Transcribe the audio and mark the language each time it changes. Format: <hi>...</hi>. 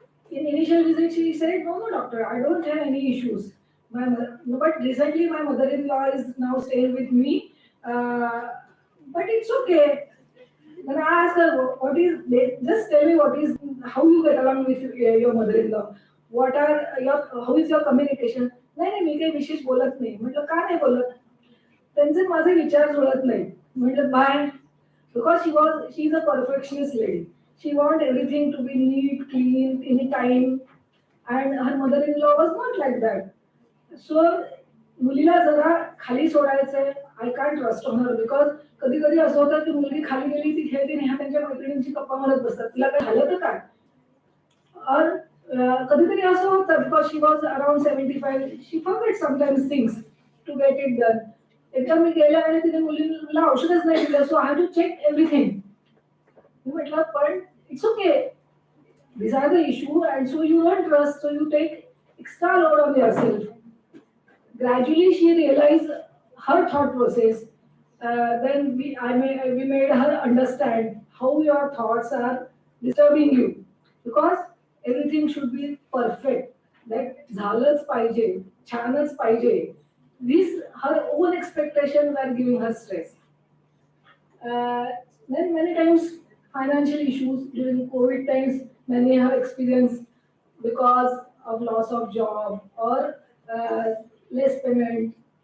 <en>In initial visit, she said, "No, no, doctor, I don't have any issues. No, but recently my mother-in-law is now staying with me, uh, but it's okay." When I asked her, "What is? Just tell me what is how you get along with your mother-in-law. What are your how is your communication?"</en> <mr>नाही नाही मी काही विशेष बोलत नाही. म्हटलं का नाही बोलत? त्यांचे माझे विचार जुळत नाही. म्हटलं bye</mr> <en>because she is a perfectionist lady. She want everything to be neat, clean, in time, and her mother-in-law was not like that.</en> <mr>So मुलीला जरा खाली सोडायचंय.</mr> <en>I can't trust on her because</en> <mr>कधी कधी असं होतं की मुलगी खाली गेली ती खेळते आणि ह्या त्यांच्या मैत्रिणींची गप्पा मारत बसतात. तिला काय झालं तर काय? और कधीतरी असं होतं</mr> <en>Because she was around 75 she forget sometimes things to get it done.</en> <mr>एकदा मी गेल्या आणि तिने मुलीला औषधच नाही दिलं</mr> <en>So I have to check everything.</en> <mr>मी म्हटलं पण</mr> <en>It's okay these are the issue and so you don't trust so you take extra load on yourself. Gradually she realized her thought process. Then we made her understand how your thoughts are disturbing you because everything should be perfect.</en> <mr>That झालंच पाहिजे, छानच पाहिजे.</mr> <en>These her own expectations are giving her stress. Then many times financial issues during COVID times many have experienced because of loss of job or less payment.</en>